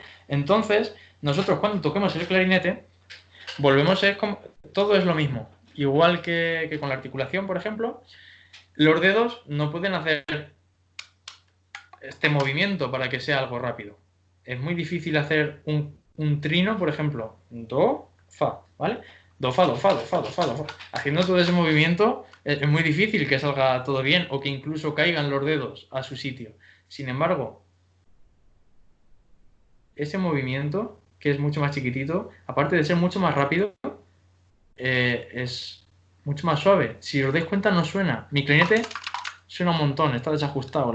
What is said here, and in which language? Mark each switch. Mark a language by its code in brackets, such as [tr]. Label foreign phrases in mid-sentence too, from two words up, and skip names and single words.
[es] Entonces, nosotros cuando toquemos el clarinete, volvemos a ser como, todo es lo mismo, igual que con la articulación, por ejemplo, los dedos no pueden hacer este movimiento para que sea algo rápido. Es muy difícil hacer un trino, por ejemplo, do, fa, ¿vale? Do, fa, do, fa, do, fa, do, fa, do, fa. Haciendo todo ese movimiento es muy difícil que salga todo bien o que incluso caigan los dedos a su sitio. Sin embargo, ese movimiento, que es mucho más chiquitito, aparte de ser mucho más rápido, es mucho más suave. Si os dais cuenta, no suena. Mi clarinete suena un montón, está desajustado.